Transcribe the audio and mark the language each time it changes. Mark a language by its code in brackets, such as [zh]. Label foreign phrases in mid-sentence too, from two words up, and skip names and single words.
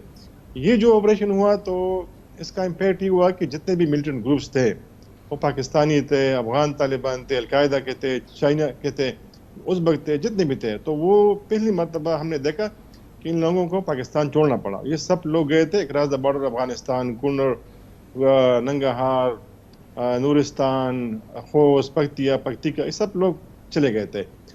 [ur] یہ جو آپریشن ہوا تو اس کا امپیکٹ یہ ہوا کہ جتنے بھی ملیٹنٹ گروپس تھے وہ پاکستانی تھے، افغان طالبان تھے، القاعدہ کے تھے، چائنا کے تھے، ازبک تھے، جتنے بھی تھے، تو وہ پہلی مرتبہ ہم نے دیکھا کہ ان لوگوں کو پاکستان چھوڑنا پڑا۔ یہ سب لوگ گئے تھے [en] across the border [ur] افغانستان، کنر، ننگرہار، نورستان، خوست، پکتیا، پکتیکا، یہ سب لوگ چلے گئے تھے۔